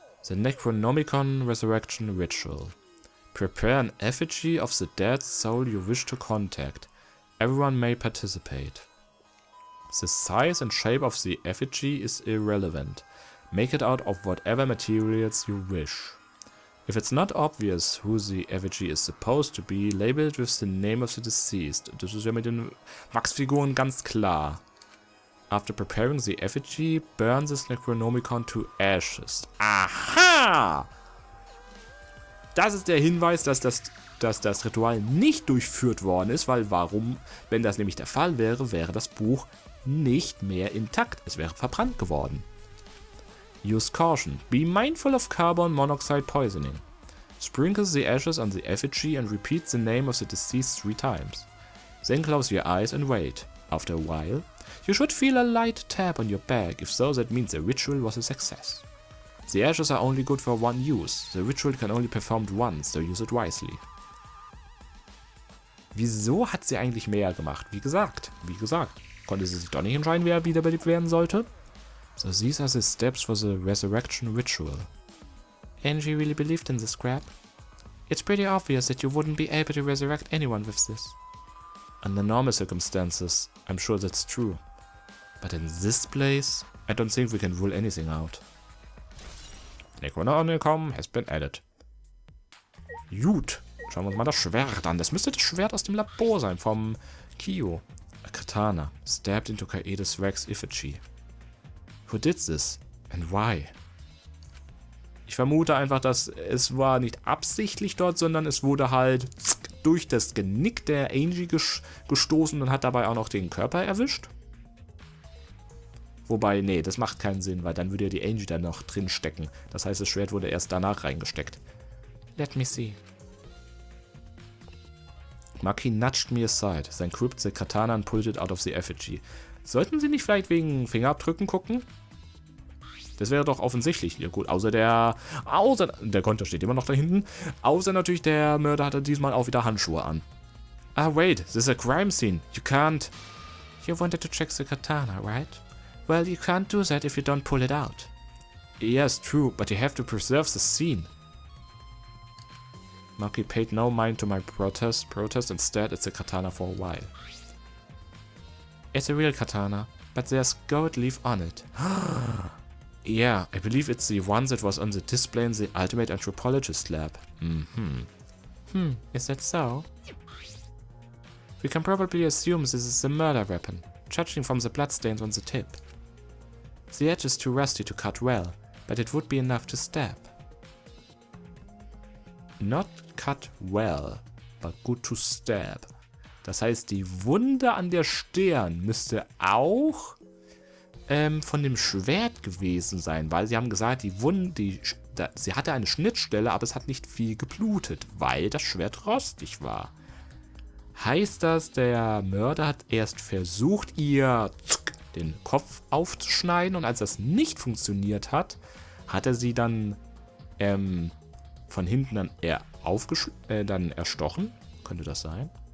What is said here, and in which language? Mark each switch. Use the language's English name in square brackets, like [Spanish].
[English] The Necronomicon Resurrection Ritual. Prepare an effigy of the dead soul you wish to contact. Everyone may participate. The size and shape of the effigy is irrelevant. Make it out of whatever materials you wish. If it's not obvious who the effigy is supposed to be, label it with the name of the deceased. [German] Das ist ja mit den Wachsfiguren ganz klar. [English] After preparing the effigy, burn this Necronomicon to ashes. [German] Aha! Das ist der Hinweis, dass das Ritual nicht durchführt worden ist, weil warum, wenn das nämlich der Fall wäre, wäre das Buch nicht mehr intakt. Es wäre verbrannt geworden. [English] Use caution. Be mindful of carbon monoxide poisoning. Sprinkle the ashes on the effigy and repeat the name of the deceased 3 times. Then close your eyes and wait. After a while, you should feel a light tap on your back. If so, that means the ritual was a success. The ashes are only good for 1 use. The ritual can only be performed once, so use it wisely. [German] Wieso hat sie eigentlich mehr gemacht? Wie gesagt, konnte sie sich doch nicht entscheiden, wer wiederbelebt werden sollte? [English] So these are the steps for the resurrection ritual. Angie really believed in this scrap? It's pretty obvious that you wouldn't be able to resurrect anyone with this. Under normal circumstances, I'm sure that's true. But in this place, I don't think we can rule anything out. Necronomicon has been added. [German] Gut, schauen wir uns mal das Schwert an. Das müsste das Schwert aus dem Labor sein, vom Kyo. [English] A katana, stabbed into Kaede's wax effigy. Who did this? And why? [German] Ich vermute einfach, dass es war nicht absichtlich dort, sondern es wurde halt durch das Genick der Angie gestoßen und hat dabei auch noch den Körper erwischt. Wobei, nee, das macht keinen Sinn, weil dann würde ja die Angie da noch drin stecken. Das heißt, das Schwert wurde erst danach reingesteckt. [English] Let me see. Maki nudged me aside, then gripped the katana and pulled it out of the effigy. [German] Sollten sie nicht vielleicht wegen Fingerabdrücken gucken? Das wäre doch offensichtlich. Ja gut, außer der Konter steht immer noch da hinten. Außer natürlich der Mörder hatte diesmal auch wieder Handschuhe an. [English] Ah, wait, this is a crime scene. You can't... You wanted to check the katana, right? Well, you can't do that if you don't pull it out. Yes, true, but you have to preserve the scene. Maki paid no mind to my protest and stared at the katana for a while. It's a real katana, but there's gold leaf on it. Yeah, I believe it's the one that was on the display in the Ultimate Anthropologist lab. Is that so? We can probably assume this is a murder weapon, judging from the bloodstains on the tip. The edge is too rusty to cut well, but it would be enough to stab. Not cut well, but good to stab. [German] Das heißt, die Wunde an der Stirn müsste auch von dem Schwert gewesen sein, weil sie haben gesagt, sie hatte eine Schnittstelle, aber es hat nicht viel geblutet, weil das Schwert rostig war. Heißt das, der Mörder hat erst versucht, ihr den Kopf aufzuschneiden und als das nicht funktioniert hat, hat er sie dann von hinten dann erstochen? Könnte das sein?